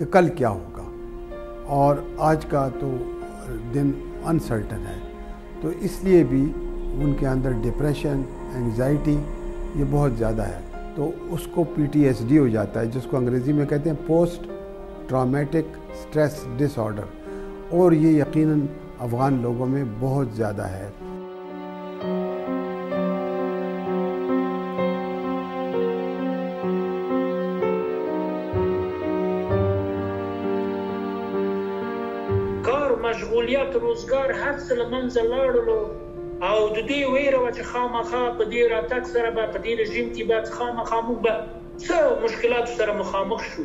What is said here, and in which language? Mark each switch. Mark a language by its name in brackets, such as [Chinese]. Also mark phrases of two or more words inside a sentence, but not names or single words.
[Hindi] कल क्या होगा, और आज का तो दिन अनसर्टन है, तो इसलिए भी उनके अंदर [English] depression, anxiety [Hindi] ये बहुत ज़्यादा है, तो उसको PTSD हो जाता है, जिसको अंग्रेज़ी में कहते हैं [English] post traumatic stress disorder, [Hindi] और ये यकीनन अफ़गान लोगों में बहुत ज़्यादा है। [Pashto] مشغولیت روزګار هر څه له منځه لاړلو، او د دې ویره وه چې خامخا په دې راتګ سره به په دې رژیم کې به خامخا موږ به څه مشکلاتو سره مخامخ شو.